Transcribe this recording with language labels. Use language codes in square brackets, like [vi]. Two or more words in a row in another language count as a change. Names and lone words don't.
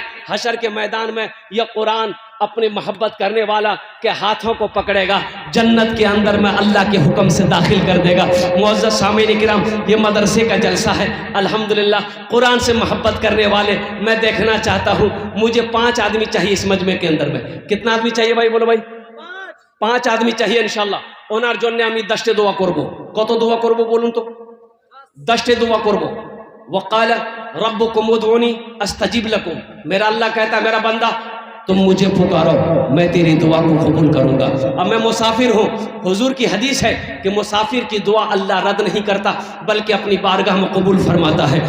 [ur] حشر کے میدان میں یہ قرآن اپنی محبت کرنے والا کے ہاتھوں کو پکڑے گا، جنت کے اندر میں اللہ کے حکم سے داخل کر دے گا۔ معزز سامعین کرام، یہ مدرسے کا جلسہ ہے۔ الحمدللہ قرآن سے محبت کرنے والے میں دیکھنا چاہتا ہوں۔ مجھے 5 آدمی چاہیے اس مجمع کے اندر میں۔ کتنا آدمی چاہیے بھائی؟ بولو بھائی۔ 5 آدمی چاہیے ইনশাআল্লাহ। [bn] ওনার জন্য আমি 10টি দোয়া করব। কত দোয়া করব বলুন তো? 10টি দোয়া করব। [ar] وقال ربكم ادعوني استجب لكم، [ur] میرا اللہ کہتا ہے میرا بندہ تم مجھے پکارو میں تیری دعا کو قبول کروں گا۔ اب میں مسافر ہوں، حضور کی حدیث ہے کہ مسافر کی دعا اللہ رد نہیں کرتا بلکہ اپنی بارگاہ میں قبول فرماتا ہے۔